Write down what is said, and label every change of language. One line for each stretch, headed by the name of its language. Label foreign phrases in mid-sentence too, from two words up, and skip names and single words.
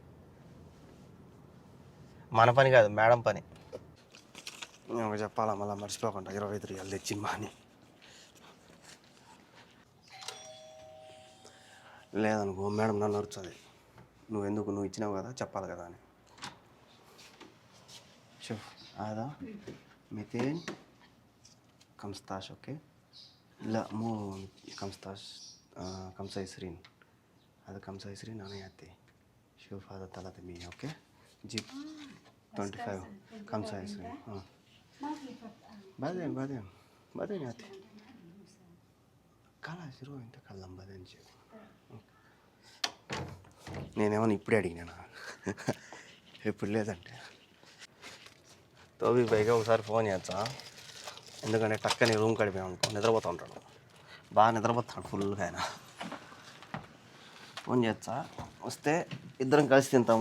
Telugu: మన పని కాదు, మేడం పని. నేను చెప్పాలా మళ్ళీ మర్చిపోకుండా 25 రియాలు తెచ్చిమ్మా అని. లేదనుకో మేడం నన్ను అరుస్తుంది, నువ్వు ఇచ్చినావు కదా చెప్పాలి కదా అని.
Arabic: شوف هذا 200 15 اوكي لا مو 15 25 هذا 25 انا يعطي شوف هذا 300 اوكي جيب 25 25 بعدين يعطي خلاص روح انت كلم بعدين شوف.
Telugu: నేనేమన్నా ఇప్పుడే అడిగినా, ఎప్పుడు లేదంటే. తోబి పైగా ఒకసారి ఫోన్ చేస్తా, ఎందుకంటే టక్కని రూమ్ కడిపోయాం అనుకో నిద్రపోతూ ఉంటాడు, బాగా నిద్రపోతాడు ఫుల్గా. ఆయన ఫోన్ చేస్తా, వస్తే ఇద్దరం కలిసి తింటాము.